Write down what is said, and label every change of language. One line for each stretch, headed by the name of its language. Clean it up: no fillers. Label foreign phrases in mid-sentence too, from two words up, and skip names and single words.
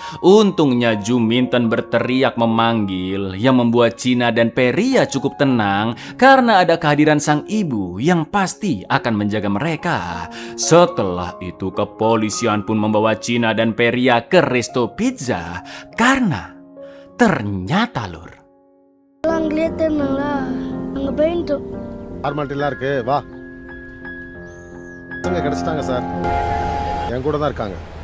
Indonesian: Untungnya Juminten berteriak memanggil yang membuat Cina dan Peria cukup tenang karena ada kehadiran sang ibu yang pasti akan menjaga mereka. Setelah itu kepolisian pun membawa Cina dan Peria ke Resto Pizza karena ternyata lur
Tamil: அங்கேயே தெரியுங்களா அங்கே போயிட்டோம். ஃபார்மாலிட்டிலாம் இருக்கு, வா. பசங்க கிடைச்சிட்டாங்க சார், என் கூட தான் இருக்காங்க.